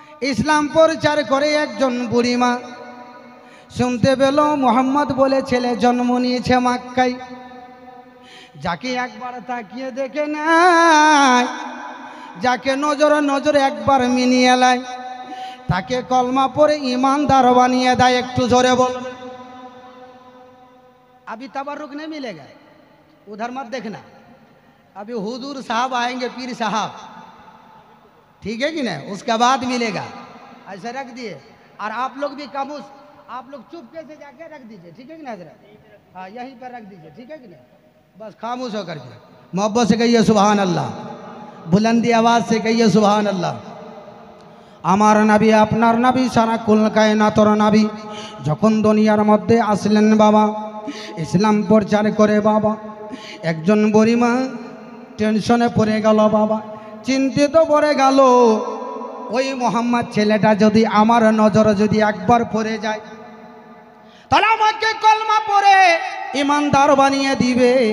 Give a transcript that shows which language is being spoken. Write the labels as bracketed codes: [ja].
[bn] ইসলাম প্রচার করে একজন বুড়িমা শুনতে পেল মোহাম্মদ বলে ছেলে জন্ম নিয়েছে মক্কায়। যাকে একবার তাকিয়ে দেখে নেয়, যাকে নজরে একবার মিনিয়ে নেয়, তাকে কলমা পড়ে ईमानदार বানিয়ে দেয়। একটু জোরে বল। [hi] अभी तबरुक नहीं मिलेगा, उधर मत देखना। अभी हुजूर साहब आएंगे, पीर साहब, ठीक है कि नहीं? उसके बाद मिलेगा। ऐसे रख दिए। और आप लोग भी खामोश, आप लोग चुपके से जाके रख दीजिए, ठीक है कि नहीं हजरत? हाँ, यहीं पर रख दीजिए, ठीक है कि नहीं? बस खामोश होकर के मोहब्बत से कहिए सुभान अल्लाह, बुलंदी आवाज़ से कहिए सुभान अल्लाह। [bn] আমার নবী, আপনার নবী, সারা কুল কায়নাতের নবী যখন দুনিয়ার মধ্যে আসলেন বাবা, ইসলাম প্রচার করে বাবা, একজন বুড়িমা টেনশনে পড়ে গেল বাবা, চিন্তিত পড়ে গেল। ওই মোহাম্মদ ছেলেটা যদি আমার নজরে যদি একবার পড়ে যায়, তাহলে আমাকে কলমা পড়ে ईमानदार বানিয়ে দিবে।